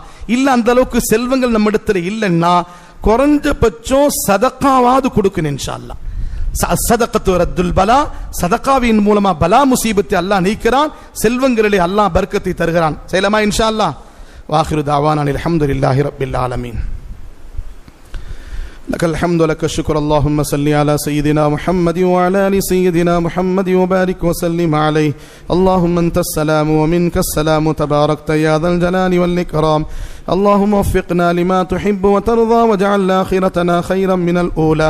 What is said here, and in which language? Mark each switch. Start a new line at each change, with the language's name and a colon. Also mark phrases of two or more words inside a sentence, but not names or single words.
Tamil: இல்ல அந்த அளவுக்கு செல்வங்கள் நம்ம இடத்துல இல்லைன்னா குறைஞ்சபட்சம் சதகாவாது கொடுக்கணும்
Arabic: إن شاء الله. الصدقة ترد البلاء,
Tamil: சதகாவின் மூலமா பலா முசீபத்தை அல்லாஹ் நீக்கிறான், செல்வங்களிலே அல்லாஹ் பர்க்கத்தை தருகிறான். செய்யலாமா
Arabic: إن شاء الله? وآخر دعوانا الحمد لله رب العالمين. لك الحمد لك الشكر اللهم صل على سيدنا محمد وعلى ال سيدنا محمد وبارك وسلم عليه. اللهم انت السلام ومنك السلام تباركت يا ذا الجلال والاكرام. اللهم وفقنا لما تحب وترضى واجعل آخرتنا خيرا من الأولى.